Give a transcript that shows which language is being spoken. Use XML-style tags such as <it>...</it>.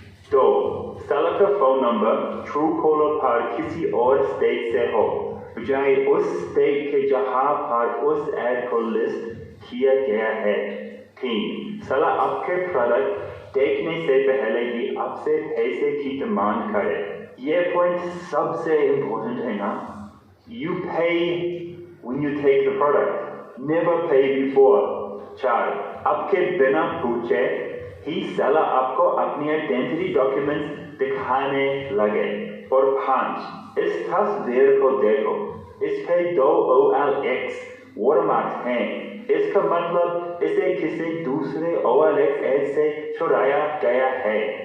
<hi>2, seller का phone number true collar पर किसी और स्टेट से हो, बजाय उस स्टेट के जहां पर उस एड को लिस्ट किया गया है। 3, सेलर आपके प्रोडक्ट देखने से पहले ही आपसे पैसे की डिमांड करे। ये पॉइंट सबसे इम्पोर्टेंट है ना।</hi> <en>You pay when you take the product, never pay before.</en> <hi>4, आपके बिना पूछे ही सेलर आपको अपनी आइडेंटिटी डॉक्यूमेंट्स दिखाने लगे। और 5, इस तस्वीर को देखो, इस पे 2 OLX वाटरमार्क्स हैं। इसका मतलब इसे किसी दूसरे OLX एड से चुराया गया है।</hi>